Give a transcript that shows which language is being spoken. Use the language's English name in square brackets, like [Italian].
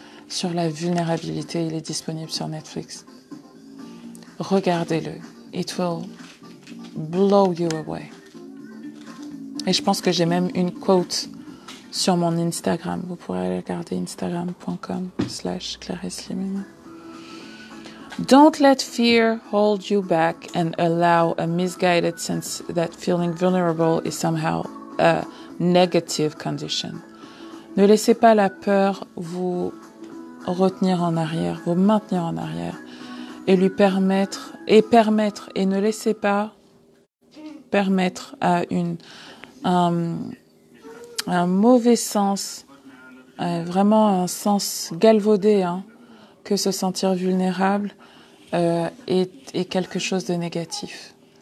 [French] sur la vulnérabilité. Il est disponible sur Netflix. Regardez-le. [English] It will blow you away. [French] Et je pense que j'ai même une quote sur mon Instagram. Vous pourrez aller regarder instagram.com/ClaresseLimena. [English] Don't let fear hold you back and allow a misguided sense that feeling vulnerable is somehow a negative condition. [French] Ne laissez pas la peur vous retenir en arrière, vous maintenir en arrière et lui permettre, et ne laissez pas permettre à un mauvais sens, vraiment un sens galvaudé, que se sentir vulnérable est quelque chose de négatif.